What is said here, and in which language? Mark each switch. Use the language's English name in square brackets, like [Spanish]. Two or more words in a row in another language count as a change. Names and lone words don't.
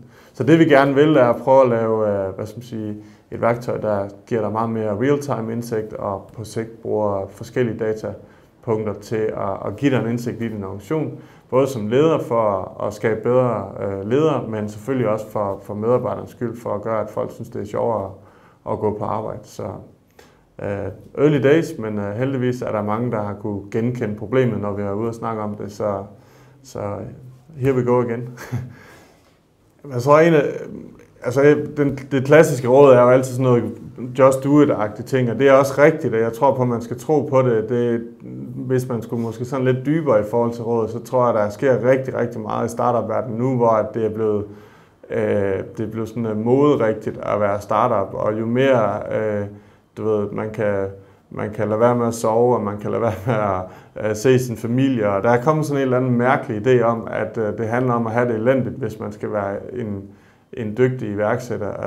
[Danish] Så det vi gerne vil, er at prøve at lave et værktøj, der giver dig meget mere real-time indsigt, og på sigt bruger forskellige datapunkter til at give dig en indsigt i din organisation. Både som leder for at skabe bedre ledere, men selvfølgelig også for medarbejdernes skyld, for at gøre, at folk synes, det er sjovere at gå på arbejde. Så [English] early days, [Danish] men heldigvis er der mange, der har kunne genkende problemet, når vi er ude og snakke om det. Så [English] here we go again. [Danish] Jeg tror det klassiske råd er jo altid sådan noget [English] just do it- [Danish] agtige ting, og det er også rigtigt, og jeg tror på, at man skal tro på det. Hvis man skulle måske sådan lidt dybere i forhold til rådet, så tror jeg, at der sker rigtig, rigtig meget i startup-verdenen nu, hvor det er blevet sådan moderigtigt at være startup, og jo mere man kan lade være med at sove, og man kan lade være med at se sin familie, og der er kommet sådan en eller anden mærkelig idé om, at det handler om at have det elendigt, hvis man skal være en dygtig iværksætter.